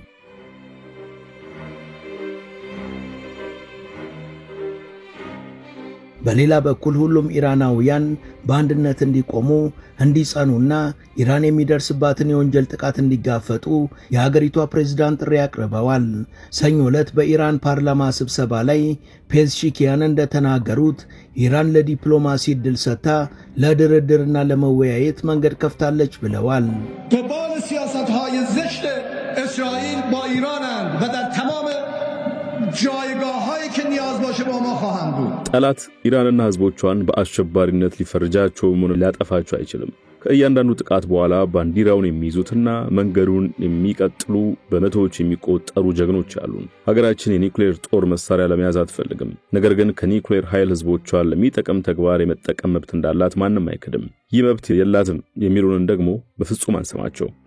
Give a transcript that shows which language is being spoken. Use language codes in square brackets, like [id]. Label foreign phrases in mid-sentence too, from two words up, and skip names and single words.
[am] በሌላ በኩል ሁሉም ኢራናውያን በአንድነት እንዲቆሙ እንዲጸኑና ኢራን የሚደርስባትን የወንጀል ጥቃት እንዲጋፈጡ የሀገሪቷ ፕሬዝዳንት ጥሪ አቅርበዋል። ሰኞ ዕለት በኢራን ፓርላማ ስብሰባ ላይ ፔዝሺኪያን እንደተናገሩት ኢራን ለዲፕሎማሲ ዕድል ሰጥታ ለድርድርና ለመወያየት መንገድ ከፍታለች ብለዋል። [fa] دنبال سیاست‌های زشت اسرائیل با ایرانند و در تمام جایگاه‌هایی که نیاز باشه با ما خواهند بود. [am] ጠላት ኢራንና ህዝቦቿን በአሸባሪነት ሊፈርጃቸው ሆነ ሊያጠፋቸው አይችልም። ከእያንዳንዱ ጥቃት በኋላ ባንዲራውን የሚይዙትና መንገዱን የሚቀጥሉ በመቶዎች የሚቆጠሩ ጀግኖች አሉ። ሀገራችን የኒውክሌር ጦር መሳሪያ ለመያዝ አትፈልግም። ነገር ግን ከኒውክሌር ኃይል ህዝቦቿን ለሚጠቅም ተግባር የመጠቀም መብት እንዳላት ማንም አይክድም። ይህ መብት የላትም የሚሉንን ደግሞ በፍጹም አንሰማቸው።